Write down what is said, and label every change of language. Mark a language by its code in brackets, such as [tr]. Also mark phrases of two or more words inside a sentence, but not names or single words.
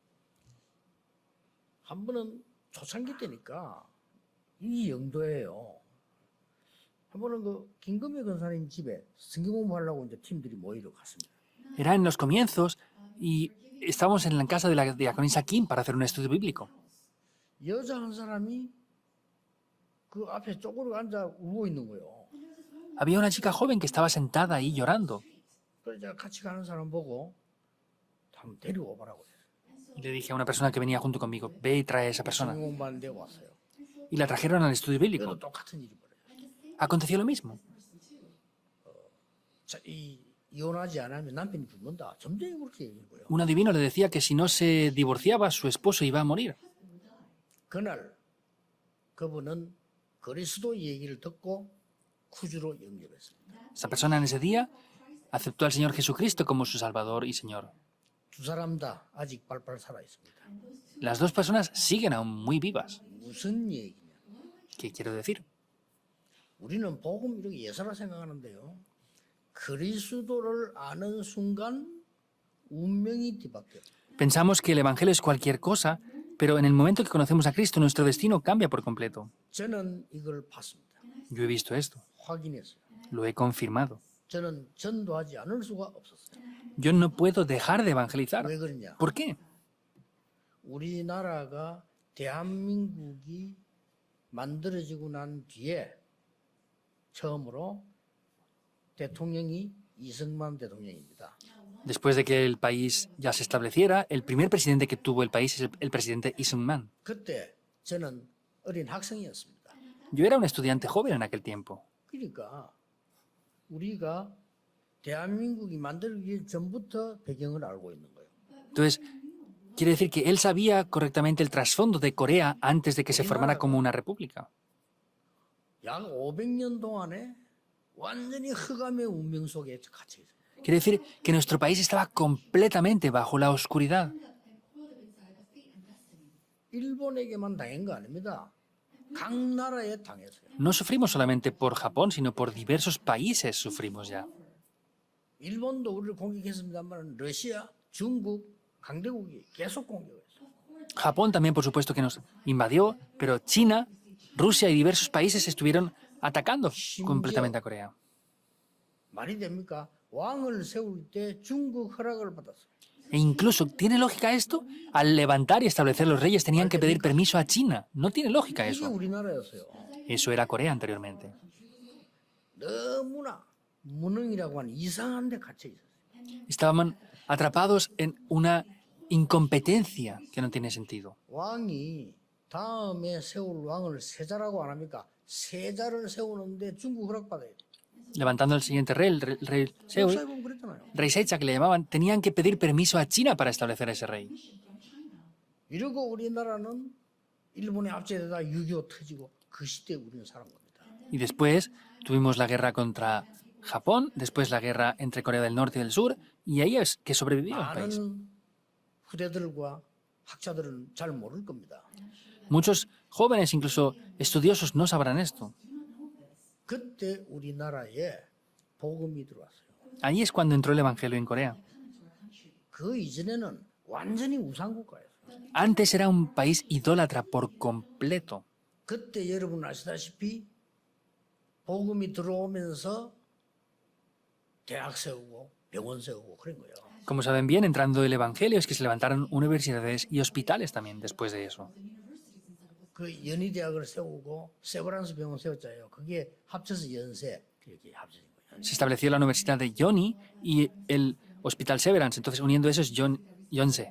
[ko] 한 번은 초창기 때니까 이 영도예요. 한 번은 그 김금희 권사님 집에 성경 공부하려고 이제 팀들이 모이러 갔습니다. [es] Era en los comienzos y estábamos en la casa de la diaconisa Kim para hacer un estudio bíblico. [ko] 여자 한 사람이 그 앞에 쪼그려 앉아 울고 있는 거예요. [es] Había una chica joven que estaba sentada ahí llorando. [ko] 그래서 제가 같이 가는 사람 보고 한번 데리고 오라고 해요. [es] Y le dije a una persona que venía junto conmigo, ve y trae a esa persona. [ko] 성경 공부하는데 왔어요. [es] Y la trajeron al estudio bíblico. [ko] 그래도 똑같은 일이 벌어요. [es] Aconteció lo mismo. [ko] 자, 이혼하지 않으면 남편이 죽는다. 점쟁이 그렇게 얘기한 거예요. [es] Un adivino le decía que si no se divorciaba, su esposo iba a morir. [ko] 그날 그분은 그리스도 얘기를 듣고 구주로 영접했습니다. [es] Esa persona en ese día aceptó al Señor Jesucristo como su Salvador y Señor. [ko] 두 사람 다 아직 빨빨 살아 있습니다. [es] Las dos personas siguen aún muy vivas. [ko] 무슨 얘기냐? [es] ¿Qué quiero decir? [ko] 우리는 복음 이렇게 예사라 생각하는데요. 그리스도를 아는 순간 운명이 뒤바뀌어요. [es] Pensamos que el Evangelio es cualquier cosa, pero en el momento que conocemos a Cristo, nuestro destino cambia por completo. [ko] 저는 이걸 봤습니다. [es] Yo he visto esto, [ko] 확인했어요. [es] lo he confirmado. [ko] 저는 전도하지 않을 수가 없었어요. [es] Yo no puedo dejar de evangelizar. [ko] 왜 그러냐? [es] ¿Por qué? [ko] 우리나라가 대한민국이 만들어지고 난 뒤에 처음으로 대통령이 이승만 대통령입니다. [es] Después de que el país ya se estableciera, el primer presidente que tuvo el país es el presidente Lee Sung-man. [ko] 그때 저는 어린 학생이었습니다. [es] Yo era un estudiante joven en aquel tiempo. [ko] 그러니까 우리가 대한민국이 만들기 전부터 배경을 알고 있는 거예요. [es] Entonces, quiere decir que él sabía correctamente el trasfondo de Corea antes de que se formara como una república. [ko] 약 500년 동안에 완전히 흑암의 운명 속에 갇혀 있어요. [es] Quiere decir que nuestro país estaba completamente bajo la oscuridad. [ko] 일본에게만 당한 거 아닙니다. 각 나라에 당했어요. [es] No sufrimos solamente por Japón, sino por diversos países sufrimos ya. [ko] 일본도 우리를 공격했습니다만 러시아, 중국, 강대국이 계속 공격했어요. [es] Japón también, por supuesto, que nos invadió, pero China, Rusia y diversos países estuvieron atacando completamente a Corea. [ko] 말이 됩니까? 왕을 세울 때 중국 허락을 받았어요. [es] E incluso, ¿tiene lógica esto? Al levantar y establecer los reyes tenían que pedir permiso a China. No tiene lógica [ko] 이게 [es] eso. [ko] 우리나라였어요. [es] Eso era Corea anteriormente. [ko] 너무나 무능이라고 하는 이상한 데 갇혀 있었어요. [es] Estaban atrapados en una incompetencia que no tiene sentido. [ko] 왕이 다음에 세울 왕을 세자라고 안 합니까? 세자를 세우는데 중국 허락받아야 돼. [es] Levantando el siguiente rey, el rey Seul, [ko] 역사에 보면 그랬잖아요. [es] rey Secha que le llamaban, tenían que pedir permiso a China para establecer ese rey. [ko] 이러고 우리나라는 일본에 압제되다 6.25 터지고 그 시대에 우리는 살은 겁니다. [es] Y después tuvimos la guerra contra Japón, después la guerra entre Corea del Norte y del Sur, y ahí es que sobrevivió el país. [ko] 많은 후대들과 학자들은 잘 모를 겁니다. [es] Muchos jóvenes, incluso estudiosos, no sabrán esto. [ko] 그때 우리나라에 복음이 들어왔어요. [es] Ahí es cuando entró el Evangelio en Corea. [ko] 그 이전에는 완전히 우상국가였어요. [es] Antes era un país idólatra por completo. [ko] 그때 여러분 아시다시피 복음이 들어오면서 대학 세우고 병원 세우고 그런 거예요. [es] Como saben bien, entrando el Evangelio es que se levantaron universidades y hospitales también después de eso. [ko] 그 연희대학을 세우고 세브란스 병원 세웠잖아요. 그게 합쳐서 연세 이렇게 합쳐진 거예요. [es] Se estableció la Universidad de Yonsei y el Hospital Severance, entonces uniendo eso es Yonsei.